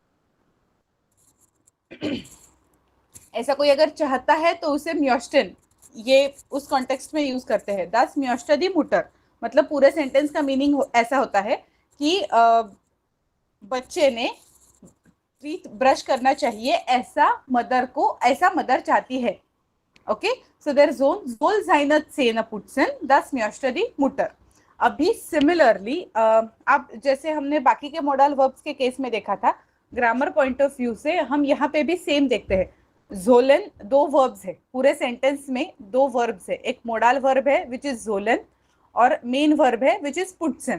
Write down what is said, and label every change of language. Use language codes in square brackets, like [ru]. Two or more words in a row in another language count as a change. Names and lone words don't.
[hi] ऐसा कोई अगर चाहता है तो उसे म्योस्टन ये उस कॉन्टेक्स्ट में यूज करते हैं. [de] das möchte die Mutter, [hi] मतलब पूरे सेंटेंस का मीनिंग ऐसा होता है कि बच्चे ने टीथ ब्रश करना चाहिए, ऐसा मदर को, ऐसा मदर चाहती है. [en] okay, so [de] der Sohn soll seine Zähne putzen, das möchte die Mutter. [hi] अभी सिमिलरली अब जैसे हमने बाकी के [en] modal verbs [hi] के केस में देखा था, [en] grammar point of view [hi] से हम यहाँ पे भी सेम देखते हैं. जोलन दो वर्ब्स है, पूरे सेंटेंस में दो वर्ब्स है. एक [en] modal verb है which is sollen [hi] और [en] main verb है which is putzen.